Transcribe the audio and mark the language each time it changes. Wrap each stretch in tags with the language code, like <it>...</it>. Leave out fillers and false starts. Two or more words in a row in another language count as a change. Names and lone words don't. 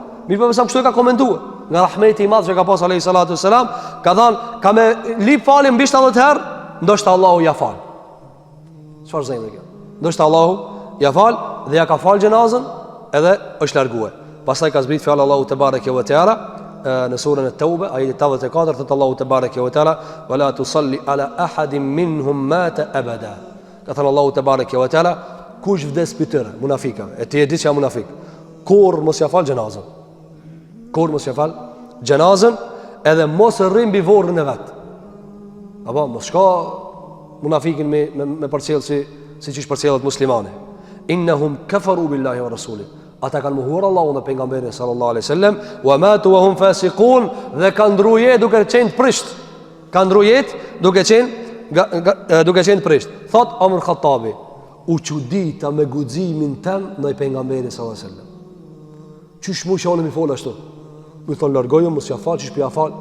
<sq>Mirë po kështu e ka komentuar. Nga rahmeti i madh që ka pas</sq> <ar>عليه الصلاة والسلام,</ar> <sq>ka thënë ka me lip falin mbi 70 herë, ndoshta Allahu ja fal. Çfarë zemre kjo? Ndoshta Allahu ja fal dhe ja ka fal gjenazën edhe është larguar. Pastaj ka zbrit fjalë Allahu</sq> <ar>تبارك وتعالى</ar> <sq>në surën At-Tauba ajeti 84, thot Allahu</sq> <ar>تبارك وتعالى ولا تصل على أحد منهم مات أبدا.</ar> <sq>Ka thënë Allahu</sq> <ar>تبارك وتعالى</ar> <sq>kush vdes për tyre munafikave, e ti e di që janë munafik. kur mos ja fal xhenazën. Kur mos ja fal xhenazën, edhe mos rrim mbi vorrin e vet. Apo mos shko munafikin me përcjell si çish përcjellet muslimani.</sq> <ar>إنهم كفروا بالله ورسوله.</ar> <sq>Ata kanë mohuar Allahun dhe pejgamberin</sq> <ar>صلى الله عليه وسلم, وماتوا وهم فاسقون,</ar> <sq>dhe kanë ndrujet duke qenë prisht. Kanë ndrujet duke qenë prisht. Thot Omar Khattabi, u çudita me guximin tëm ndaj pejgamberit</sq> <ar>صلى الله عليه وسلم.</ar> <sq>Çish më shonë mi fol ashtu. Mi thon largoju mos ja fal, çish pi ja fal.</sq>